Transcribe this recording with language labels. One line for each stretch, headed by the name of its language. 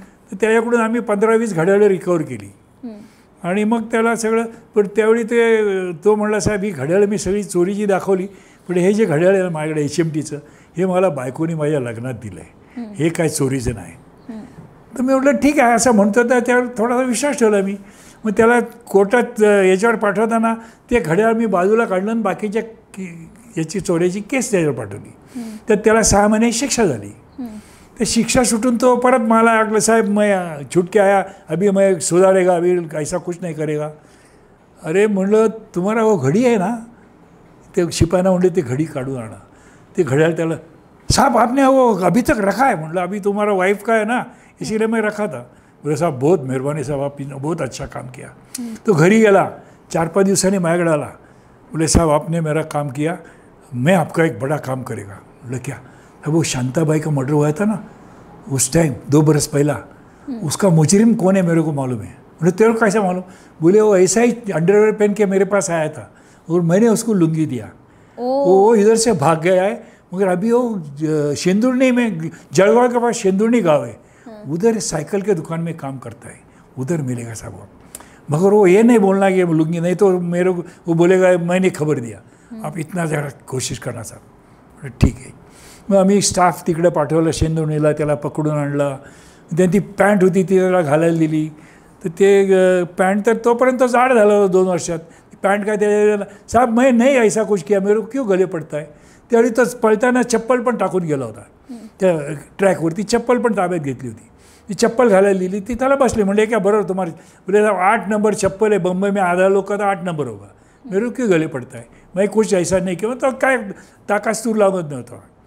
Marathi: तर त्याच्याकडून आम्ही 15-20 घड्याळं रिकवर केली. आणि मग त्याला सगळं, पण त्यावेळी तो म्हणला साहेब ही घड्याळं मी सगळी चोरीची दाखवली, पण हे जे घड्याळ आहे माझ्याकडे HMTचं, हे मला बायकोनी माझ्या लग्नात दिलं आहे, हे काय चोरीचं नाही. तर मी म्हटलं ठीक आहे असं म्हणतो. तर त्यावर थोडासा विश्वास ठेवला मी. मग त्याला कोर्टात याच्यावर पाठवताना ते घड्याळ मी बाजूला काढलं आणि बाकीच्या याची चोरीची केस त्याच्यावर पाठवली. तर त्याला 6 महिने शिक्षा झाली. तर शिक्षा सुटून तो परत मला लागलं साहेब
Hindi: मैं छूट के आया, अभी मैं सुधारेगा, अभी ऐसा कुछ नहीं करेगा.
Marathi: अरे म्हणलं तुम्हाला
Hindi: वो घडी
Marathi: आहे ना, ते शिपायांना म्हणले ते घडी काढून आणा. ते घड्याळ त्याला
Hindi: साहब आपने वो अभी तक रखा है.
Marathi: म्हणलं
Hindi: अभी तुम्हारा वाइफ का है ना, इसीलिए मैं रखा था. बोले साहब बहुत मेहरबानी साहब, आपने बहुत अच्छा काम किया.
Marathi: तो घरी गेला. 4-5 दिवसांनी माझ्याकडे आला.
Hindi: बोले साहब आपने मेरा काम किया, मैं आपका एक बड़ा काम करेगा. बोले क्या? अब वो शांताबाई का मर्डर हुआ था ना उस टाइम 2 बरस पहला, उसका मुजरिम कौन है मेरे को मालूम है. बोले तेरे को कैसा मालूम? बोले वो ऐसा ही अंडरवेयर पहन के मेरे पास आया था और मैंने उसको लुंगी दिया, वो इधर से भाग गया है, मगर अभी वो शेंदुर्नी में, जलगांव के पास शेंदुर्नी गाँव है, उधर साइकिल के दुकान में काम करता है, उधर मिलेगा साहब। मगर वो ये नहीं बोलना कि लुंगी, नहीं तो मेरे को वो बोलेगा मैंने खबर दिया, आप इतना जरा कोशिश करना साहब।
Marathi: ठीक आहे. मग आम्ही स्टाफ तिकडे पाठवलं शेंदुर्णीला, त्याला पकडून आणला. त्यांनी ती पॅन्ट होती ती त्याला घालायला दिली, तर ते पॅन्ट तर तोपर्यंत जाड झालं होतं 2 वर्षात. पॅन्ट काय त्याला,
Hindi: साहब मैं नहीं ऐसा कुछ किया, मेरे को क्यों गले पडता है.
Marathi: त्यावेळी तर पळताना चप्पल पण टाकून गेला होता त्या ट्रॅकवरती, चप्पल पण ताब्यात घेतली होती, ती चप्पल घालायला दिली, ती त्याला बसली. म्हणले
Hindi: क्या बरोबर तुम्हारी, बोले 8 नंबर चप्पल है, बम्बई में आधा लोग का 8 नंबर होगा, मेरे को क्यों गले पडता है, मैं कुछ ऐसा नाही
Marathi: किंवा तो काय ताकास्तूर लागत नव्हता.